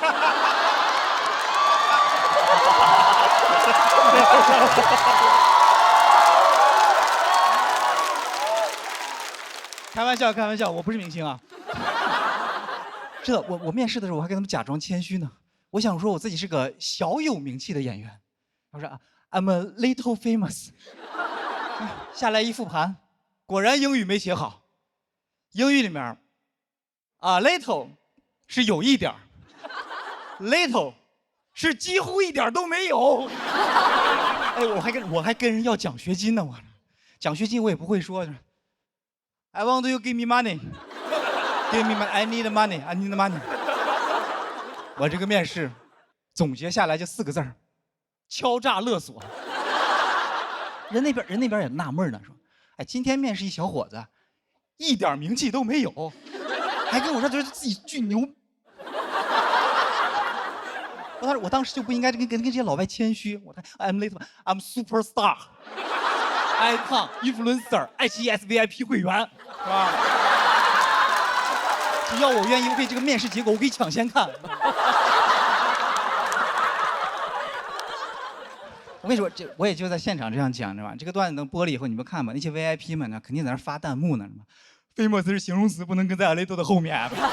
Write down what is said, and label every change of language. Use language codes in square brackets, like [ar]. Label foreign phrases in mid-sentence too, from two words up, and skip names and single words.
[zh] 开玩笑，开玩笑，我不是明星啊。是的，我面试的时候我还跟他们假装谦虚呢。我想说我自己是个小有名气的演员。我说 [en] I'm a little famous。 [zh] 下来一复盘，果然英语没写好。英语里面little 是有一点 ，little 是几乎一点都没有。哎，我还跟人要奖学金呢，我奖学金我也不会说。 [en] I want you give me money. Give me money. I need money. I need money. [zh] 我这个面试总结下来就4个字儿：敲诈勒索。人那边也纳闷呢，说：“哎，今天面试一小伙子，一点名气都没有，还跟我说觉得自己巨牛。” 我当时就不应该跟这些老外谦虚。 [en] I'm superstar, icon, [zh] influencer, 爱奇艺 SVIP 会员，是吧？只要我愿意，我可以这个面试结果我可以抢先看。我跟你说，我也就在现场这样讲，知道吧？这个段子能播了以后，你们看吧，那些 VIP 们呢，肯定在那发弹幕呢，是吧？famous 是形容词，不能跟在 Aledo 的后面。